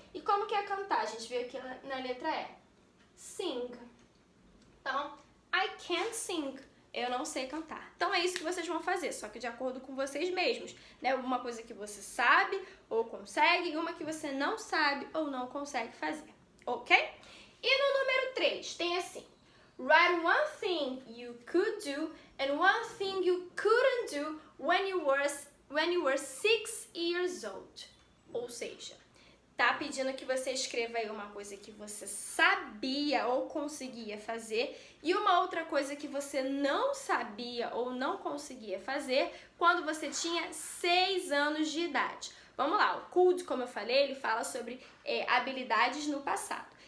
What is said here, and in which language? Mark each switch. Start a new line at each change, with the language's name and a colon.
Portuguese: E como que é cantar? A gente viu aqui na letra E. Sing. Então,
English: I can't sing.
Portuguese: Eu não sei cantar. Então, é isso que vocês vão fazer, só que de acordo com vocês mesmos, né? Uma coisa que você sabe ou consegue e uma que você não sabe ou não consegue fazer, ok? E no número 3, tem assim.
English: Write one thing you could do and one thing you couldn't do when you were 6 years old.
Portuguese: Ou seja, tá pedindo que você escreva aí uma coisa que você sabia ou conseguia fazer e uma outra coisa que você não sabia ou não conseguia fazer quando você tinha 6 anos de idade. Vamos lá, o could, como eu falei, ele fala sobre habilidades no passado.